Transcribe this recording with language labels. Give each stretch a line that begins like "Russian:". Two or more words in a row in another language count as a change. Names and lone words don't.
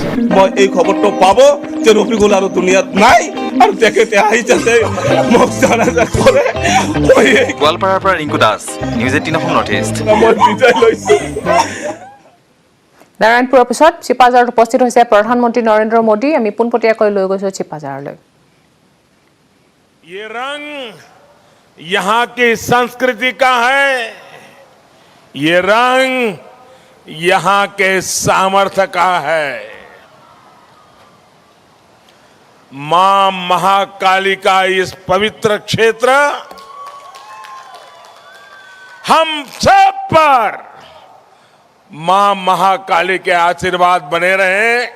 Assamese: মই এই খবৰটো পাব যে ৰফিকুল আৰু দুনিয়াত নাই আৰু তেখেতে আহি যাতে মোক জনাজা কৰে গোৱালপাৰাৰ পৰা ৰিংকু দাস নিউজ 18 অসম নৰ্থ ইষ্ট মই বিদায় লৈছো নাৰায়ণপুৰৰ পিছত চিপাঝাৰত উপস্থিত হৈছে প্ৰধানমন্ত্ৰী নৰেন্দ্ৰ মোদী আমি পোনপটীয়াকৈ লৈ গৈছো চিপাঝাৰলৈ
Hindi: ये रंग यहाँ की संस्कृति का है ये रंग यहाँ के सामर्थ्य का है मां महाकाली का इस पवित्र क्षेत्र हम सब पर मां महाकाली के आशीर्वाद बने रहे